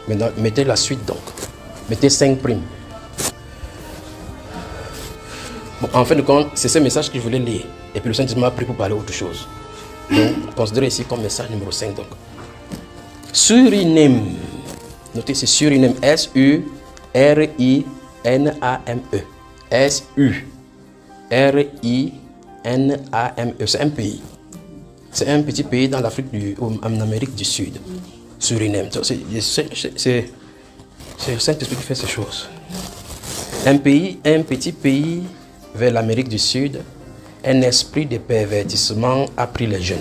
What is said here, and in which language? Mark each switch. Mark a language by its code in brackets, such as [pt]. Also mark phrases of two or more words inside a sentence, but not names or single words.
[fr] Maintenant, mettez la suite donc. Mettez 5 primes. Bon, en fin de compte, c'est ce message que je voulais lire. Et puis le Saint-Esprit m'a pris pour parler autre chose. Donc, considérez ici comme message numéro 5. Donc. Suriname. Notez, c'est Suriname. S-U-R-I-N-A-M-E. S-U-R-I-N-A-M-E. C'est un pays. C'est un petit pays dans l'Afrique en Amérique du Sud. Suriname. C'est le Saint-Esprit qui fait ces choses. Un petit pays vers l'Amérique du Sud, un esprit de pervertissement a pris les jeunes.